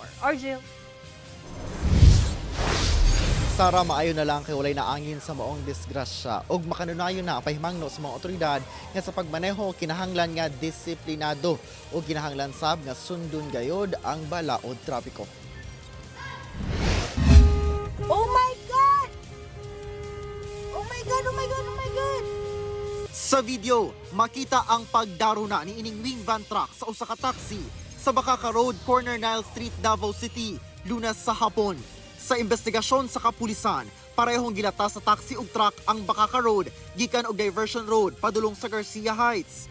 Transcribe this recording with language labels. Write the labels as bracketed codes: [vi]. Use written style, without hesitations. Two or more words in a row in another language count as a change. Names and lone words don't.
[ceb] Argil. Sara, maayo na lang kay walay naangin sa maong disgrasya ug makanunayon na ang pahimangno sa mga otoridad nga sa pagmaneho kinahanglan nga disiplinado ug kinahanglan sab nga sundon gayod ang bala o trapiko. [en] Oh my God! Oh my God, oh my God, oh my God! [ceb] Sa video, makita ang pagdaro na ni ining wing van truck sa usa ka taxi sa Bacaca Road, Corner Nile Street, Davao City, Lunes sa hapon. Sa investigasyon sa kapulisan, parehong gilata sa taxi ug truck ang Bacaca Road gikan og Diversion Road padulong sa Garcia Heights.